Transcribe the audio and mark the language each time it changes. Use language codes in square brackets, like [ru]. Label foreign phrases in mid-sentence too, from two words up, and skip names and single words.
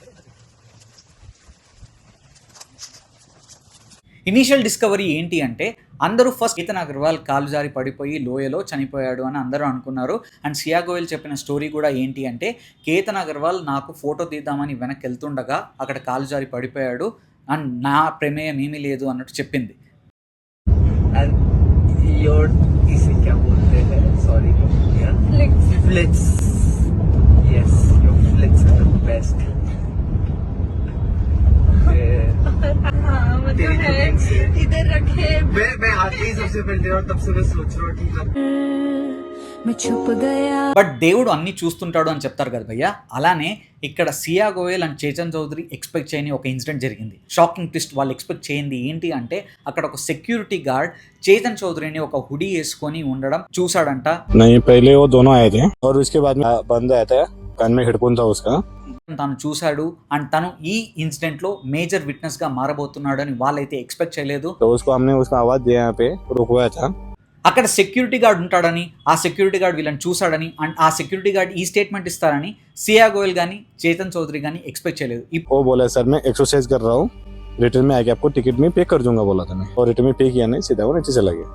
[en] initial discovery [te] ఏంటి అంటే, అందరూ ఫస్ట్ కేతన్ అగర్వాల్ కాలు జారి పడిపోయి లోయలో చనిపోయాడు అని అందరూ అనుకున్నారు. అండ్ సియా గోయల్ చెప్పిన స్టోరీ కూడా ఏంటి అంటే, కేతన్ అగర్వాల్ నాకు ఫోటో తీద్దామని వెనక్కి వెళ్తుండగా అక్కడ కాలు జారి పడిపోయాడు అండ్ నా ప్రమేయం ఏమీ లేదు అన్నట్టు చెప్పింది. [hi] इसे क्या बोलते हैं, [en] sorry, flits, yes, your flits are the best. [hi] इधर रखे मैं आते ही सबसे पहले और तब से मैं सोच रहा हूँ ठीक है. मैं छुप गया. [te] బట్ దేవుడు అన్ని చూస్తుంటాడు అని చెప్తారు కదా భయ్య, అలానే ఇక్కడ సియా గోయల్ అండ్ చేతన్ చౌదరి ఎక్స్పెక్ట్ చేయని ఒక ఇన్సిడెంట్ జరిగింది. [en] shocking twist. [te] వాళ్ళు ఎక్స్పెక్ట్ చేయింది ఏంటి అంటే, అక్కడ ఒక [en] security guard [te] చేతన్ చౌదరిని ఒక హుడీ వేసుకొని ఉండడం చూసాడంట. [hi] नहीं, पहले वो दोनों आए थे और उसके बाद में बंद आया था, कान में हेडफोन था उसका. [te] తను చూశాడు అండ్ తను ఈ ఇన్సిడెంట్ లో [en] major witness [te] గా మారబోతున్నాడు అని వాళ్ళైతే ఎక్స్పెక్ట్ చేయలేదు. [hi] तो उसको हमने उसका आवाज दिया, यहाँ पे रुकवाया था. [te] అక్కడ [en] security guard [te] ఉంటాడని, ఆ [en] security guard [te] వీళ్ళని చూసాడని అండ్ ఆ [en] security guard [te] ఈ స్టేట్మెంట్ ఇస్తారని సియా గోయల్ కానీ చేతన్ చౌదరి కానీ ఎక్స్పెక్ట్ చేయలేదు. [hi] वो बोला सर मैं एक्सरसाइज कर रहा हूँ, रिटर्न में आके आपको टिकट में पे कर दूंगा बोला था मैं, और रिटर्न में पे किया नहीं, सीधा वो नीचे चला गया.